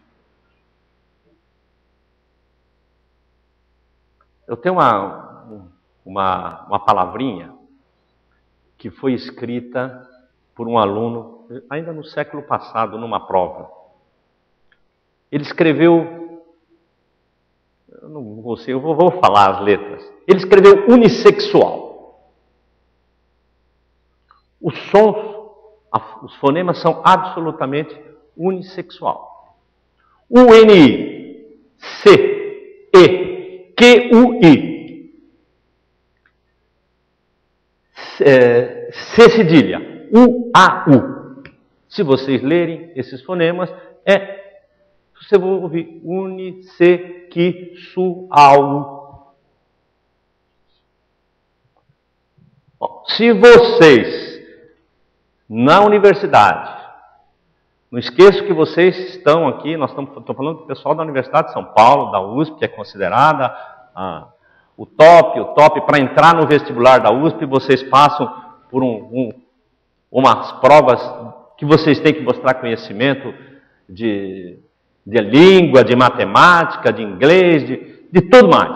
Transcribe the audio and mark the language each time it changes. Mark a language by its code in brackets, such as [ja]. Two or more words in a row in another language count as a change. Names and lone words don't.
[pt] Eu tenho uma palavrinha que foi escrita por um aluno, ainda no século passado, numa prova. Ele escreveu, eu não vou sei, eu vou falar as letras. Ele escreveu unissexual. Os sons, os fonemas são absolutamente unissexual. U-N-I, C-E, Q-U-I. C cedilha, U-A-U. Se vocês lerem esses fonemas, você vai ouvir unissexual. Se vocês, na universidade, não esqueçam que vocês estão aqui, estou falando do pessoal da Universidade de São Paulo, da USP, que é considerada o top, para entrar no vestibular da USP, vocês passam por umas provas que vocês têm que mostrar conhecimento de língua, de matemática, de inglês, de tudo mais.